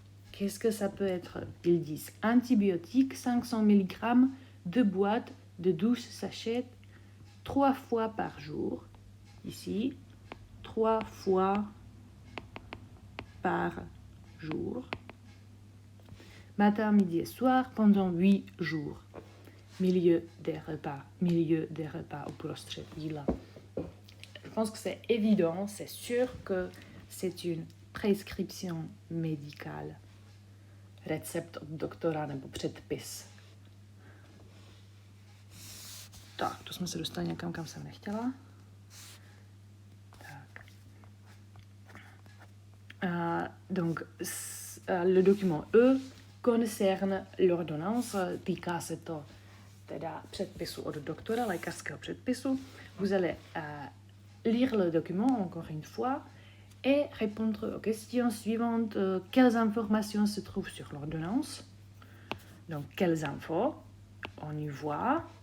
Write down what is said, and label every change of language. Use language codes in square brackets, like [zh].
[fr] Qu'est-ce que ça peut être? Ils disent antibiotiques, 500 mg, 2 boîtes de 12 sachets, 3 fois par jour. Ici, 3 fois par jour. Matin, midi et soir pendant 8 jours. Milieu des repas [cs] uprostřed jídla. [fr] Je pense que c'est évident, c'est sûr que c'est une prescription médicale. [cs] Recept od doktora nebo předpis. Tak, to jsme se dostali někam, kam jsem nechtěla. Tak. [fr] Donc, le document E concerne l'ordonnance, [cs] týká se to teda předpisu od doktora, lékařského předpisu. [fr] Vous allez lire le document encore une fois et répondre aux questions suivantes. Quelles informations se trouvent sur l'ordonnance? Donc, quelles infos? On y voit.